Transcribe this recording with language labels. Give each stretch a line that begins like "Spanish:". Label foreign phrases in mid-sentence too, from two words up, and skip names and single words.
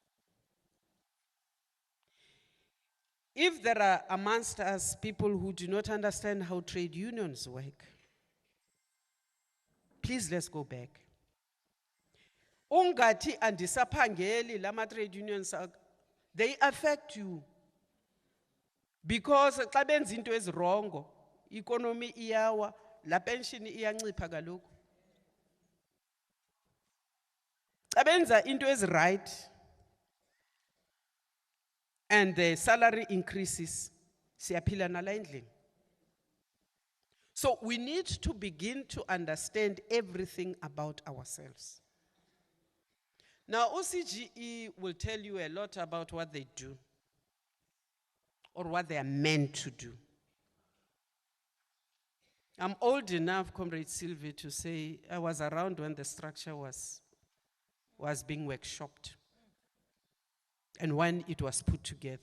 English: If there are amongst us people who do not understand how trade unions work, please let's go back.
Xhosa: Ungati andisaphangeli lama
English: trade unions, they affect you.
Xhosa: Because xa benza into ezirongo, economy iyawa, la pension iyancipha kaloku. Xa benza into eziright
English: and the salary increases,
Xhosa: siyaphila nala endlini.
English: So we need to begin to understand everything about ourselves. Now, OCGE will tell you a lot about what they do or what they are meant to do. I'm old enough, Comrade Sylvie, to say I was around when the structure was being workshopped and when it was put together.